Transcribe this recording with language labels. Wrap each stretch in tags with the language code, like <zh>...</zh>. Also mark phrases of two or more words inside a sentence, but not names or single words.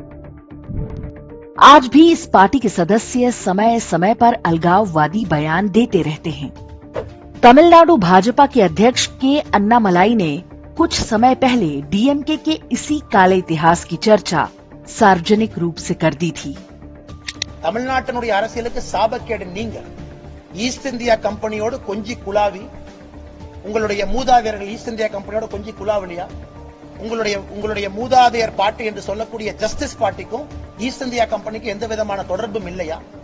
<hi>आज भी इस पार्टी के सदस्य समय समय पर अलगाववादी बयान देते रहते हैं। तमिलनाडु भाजपा के अध्यक्ष के अन्नामलाई ने कुछ समय पहले डीएमके के इसी काले इतिहास की चर्चा सार्वजनिक रूप से कर दी थी।</hi> <ta>தமிழ்நாட்டினுடைய அரசியலுக்கு சாபக்கேடு நீங்க. ஈஸ்ட் இந்தியா கம்பெனியோடு கொஞ்சி குலாவி உங்களுடைய மூதாதையர்கள் ஈஸ்ட் இந்தியா கம்பெனியோட கொஞ்சி குலாவலியா? உங்களுடைய மூதாதையர் பார்ட்டி என்று சொல்லக்கூடிய ஜஸ்டிஸ் பார்ட்டிக்கும் ஈஸ்ட் இந்தியா கம்பெனிக்கு எந்த விதமான தொடர்பும் இல்லையா?</ta>